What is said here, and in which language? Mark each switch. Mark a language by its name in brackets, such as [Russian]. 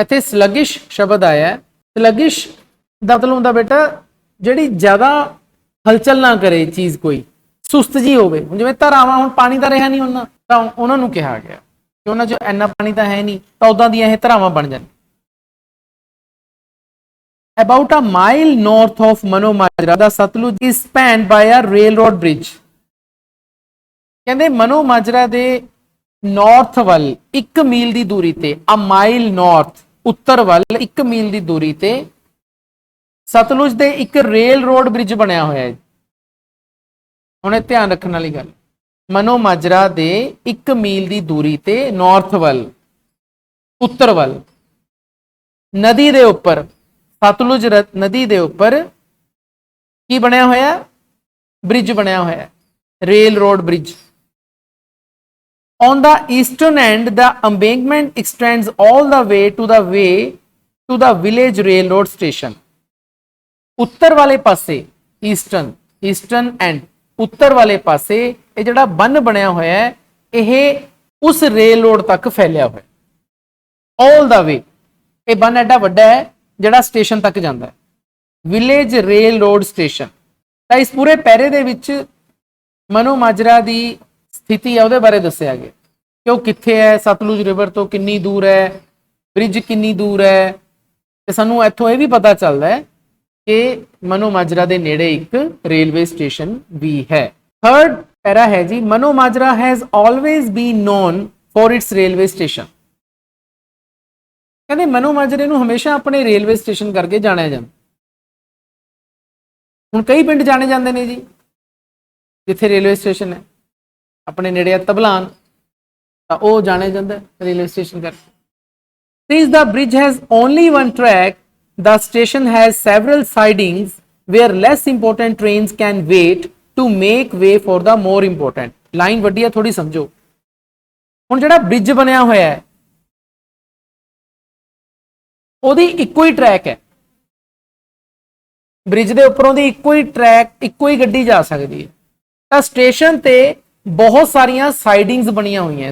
[Punjabi] ਇੱਥੇ ਸਲੱਗਿਸ਼ ਸ਼ਬਦ ਆਇਆ। ਸਲੱਗਿਸ਼ ਦਾ ਮਤਲਬ ਹੁੰਦਾ ਬੇਟਾ ਜਿਹੜੀ ਜ਼ਿਆਦਾ ਹਲਚਲ ਨਾ ਕਰੇ ਚੀਜ਼, ਕੋਈ ਸੁਸਤ ਜੀ ਹੋਵੇ। ਹੁਣ ਜਿਵੇਂ ਧਾਰਾਵਾਂ, ਹੁਣ ਪਾਣੀ ਤਾਂ ਰਿਹਾ ਨਹੀਂ ਉਹਨਾਂ, ਤਾਂ ਉਹਨਾਂ ਨੂੰ ਕਿਹਾ ਗਿਆ ਕਿ ਉਹਨਾਂ 'ਚ ਇੰਨਾ ਪਾਣੀ ਤਾਂ ਹੈ ਨਹੀਂ, ਤਾਂ ਉਦਾਂ ਦੀਆਂ ਇਹ ਧਾਰਾਵਾਂ ਬਣ ਜਾਂਦੀਆਂ। [English] About a mile north of Mano Majra, the Satluj is spanned by a railroad bridge। [Punjabi] ਕਹਿੰਦੇ ਮਨੋ ਮਾਜਰਾ ਦੇ ਨਾਰਥ ਵੱਲ 1 ਮੀਲ ਦੀ ਦੂਰੀ ਤੇ, [English] a mile north, [Punjabi] ਉੱਤਰ ਵੱਲ 1 ਮੀਲ ਦੀ ਦੂਰੀ ਤੇ ਸਤਲੁਜ ਦੇ ਇੱਕ ਰੇਲ ਰੋਡ ਬ੍ਰਿਜ ਬਣਿਆ ਹੋਇਆ ਹੈ। ਹੁਣ ਇਹ ਧਿਆਨ ਰੱਖਣ ਵਾਲੀ ਗੱਲ, ਮਨੋ ਮਾਜਰਾ ਦੇ 1 ਮੀਲ ਦੀ ਦੂਰੀ ਤੇ ਨਾਰਥ ਵੱਲ, ਉੱਤਰ ਵੱਲ, ਨਦੀ ਦੇ ਉੱਪਰ, ਸਤਲੁਜ ਨਦੀ ਦੇ ਉੱਪਰ ਕੀ ਬਣਿਆ ਹੋਇਆ? ਬ੍ਰਿਜ ਬਣਿਆ ਹੋਇਆ, rail road bridge. [English] On the eastern end, the embankment extends all the way to the village railroad station। [Punjabi] ਉੱਤਰ ਵਾਲੇ ਪਾਸੇ, [English] eastern end, [Punjabi] ਉੱਤਰ ਵਾਲੇ ਪਾਸੇ ਇਹ ਜਿਹੜਾ ਬੰਨ ਬਣਿਆ ਹੋਇਆ ਹੈ, ਇਹ ਉਸ ਰੇਲ ਰੋਡ ਤੱਕ ਫੈਲਿਆ ਹੋਇਆ, [English] all the way। [Punjabi] ਇਹ ਬੰਨ ਐਡਾ ਵੱਡਾ ਹੈ ਜਿਹੜਾ ਸਟੇਸ਼ਨ ਤੱਕ ਜਾਂਦਾ ਹੈ, ਵਿਲੇਜ ਰੇਲ ਰੋਡ ਸਟੇਸ਼ਨ। ਤਾਂ ਇਸ ਪੂਰੇ ਪੈਰੇ ਦੇ ਵਿੱਚ ਮਨੋ ਮਾਜਰਾ ਦੀ ਸਥਿਤੀ ਹੈ ਉਹਦੇ ਬਾਰੇ ਦੱਸਿਆ ਗਿਆ ਕਿ ਉਹ ਕਿੱਥੇ ਹੈ, ਸਤਲੁਜ ਰਿਵਰ ਤੋਂ ਕਿੰਨੀ ਦੂਰ ਹੈ, ਬ੍ਰਿਜ ਕਿੰਨੀ ਦੂਰ ਹੈ। ਤੇ ਸਾਨੂੰ ਇੱਥੋਂ ਇਹ ਵੀ ਪਤਾ ਚੱਲਦਾ ਹੈ ਕਿ ਮਨੋ ਮਾਜਰਾ ਦੇ ਨੇੜੇ ਇੱਕ ਰੇਲਵੇ ਸਟੇਸ਼ਨ ਵੀ ਹੈ। [English] third para [Punjabi] ਹੈ ਜੀ, [English] Mano Majra has always been known for its railway station. [Punjabi] ਕਹਿੰਦੇ ਮਨੋ ਮਾਜਰੇ ਨੂੰ ਹਮੇਸ਼ਾ ਆਪਣੇ ਰੇਲਵੇ ਸਟੇਸ਼ਨ ਕਰਕੇ ਜਾਣਿਆ ਜਾਂਦਾ। ਹੁਣ ਕਈ ਪਿੰਡ ਜਾਣੇ ਜਾਂਦੇ ਨੇ ਜੀ ਜਿੱਥੇ ਰੇਲਵੇ ਸਟੇਸ਼ਨ ਹੈ, ਆਪਣੇ ਨੇੜੇ ਤਬਲਾਨ, ਤਾਂ ਉਹ ਜਾਣਿਆ ਜਾਂਦਾ ਰੇਲਵੇ ਸਟੇਸ਼ਨ ਕਰਕੇ। [English] Since the bridge has only one track, the station has several sidings where less important trains can wait to make way for the more important. [Punjabi] Line ਵੱਡੀ ਹੈ, ਥੋੜੀ ਸਮਝੋ। ਹੁਣ ਜਿਹੜਾ ਬ੍ਰਿਜ ਬਣਿਆ ਹੋਇਆ ਹੈ ਉਹਦੀ ਇੱਕੋ ਹੀ ਟਰੈਕ ਹੈ, ਬ੍ਰਿਜ ਦੇ ਉੱਪਰੋਂ ਦੀ ਇੱਕੋ ਹੀ ਟਰੈਕ, ਇੱਕੋ ਹੀ ਗੱਡੀ ਜਾ ਸਕਦੀ ਹੈ। ਤਾਂ ਸਟੇਸ਼ਨ ਤੇ ਬਹੁਤ ਸਾਰੀਆਂ ਸਾਈਡਿੰਗਸ ਬਣੀਆਂ ਹੋਈਆਂ।